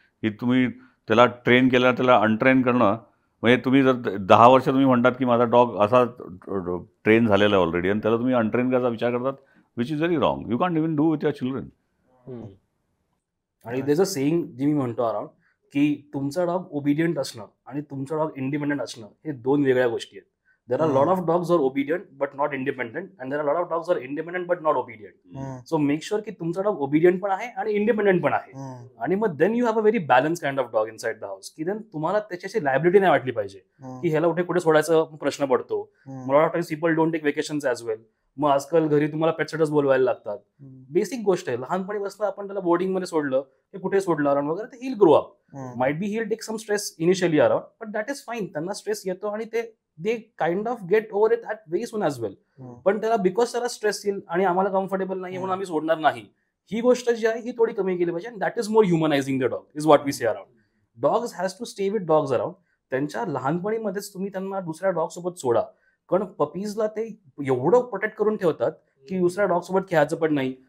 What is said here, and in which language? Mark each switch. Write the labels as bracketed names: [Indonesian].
[Marathi] की तुम्ही त्याला ट्रेन केलं, त्याला अनट्रेन करणं म्हणजे तुम्ही जर 10 वर्ष तुम्ही म्हणतात की माझा डॉग असा ट्रेन झालेला आहे ऑलरेडी आणि त्याला तुम्ही अनट्रेन करायचा विचार करतात, [English] Which is very wrong. You can't even do with your children. [Marathi] आणि [English] there's a saying [Marathi] जी मी म्हणतो अराउंड की तुमचा डॉग ओबिडियंट असणं आणि तुमचा डॉग इंडिपेंडंट असणं हे 2 वेगळ्या गोष्टी आहेत. [English] There are a lot of dogs who are obedient but not independent, and there are a lot of dogs who are independent but not obedient. So make sure [Marathi] की तुमचा डॉग obedient पण आहे आणि independent पण आहे. आणि मग [English] then you have a very balanced kind of dog inside the house. [Marathi] की then तुम्हाला त्याच्याशी लायबिलिटी नाही वाटली पाहिजे की ह्याला कुठे सोडायचा प्रश्न पडतो. मला वाटतं [English] people don't take vacations as well. [Marathi] मग आजकाल घरी तुम्हाला पेट सिटर्स बोलवायला लागतात. बेसिक गोष्ट आहे. लहानपणी बसलं आपण त्याला बोर्डिंग मध्ये सोडलं, ते कुठे सोडलं अराउंड वगैरे, तर [English] he'll grow up. Might be he'll take some stress initially around, but that is fine. [Marathi] त्यांना स्ट्रेस येतो आणि [English] they kind of get over it at very soon as well. [Marathi] पण त्याला बिकॉज त्याला स्ट्रेस येईल आणि आम्हाला कम्फर्टेबल नाही म्हणून आम्ही सोडणार नाही, ही गोष्ट जी आहे ही थोडी कमी केली पाहिजे. [English] And that is more humanising the dog is what we see around. Dogs has to stay with dogs around. [Marathi] त्यांच्या लहानपणीमध्येच तुम्ही त्यांना दुसऱ्या डॉग सोबत सोडा. कारण पपीजला ते एवढं प्रोटेक्ट करून ठेवतात की दुसऱ्या डॉग सोबत खेळायचं पण नाही.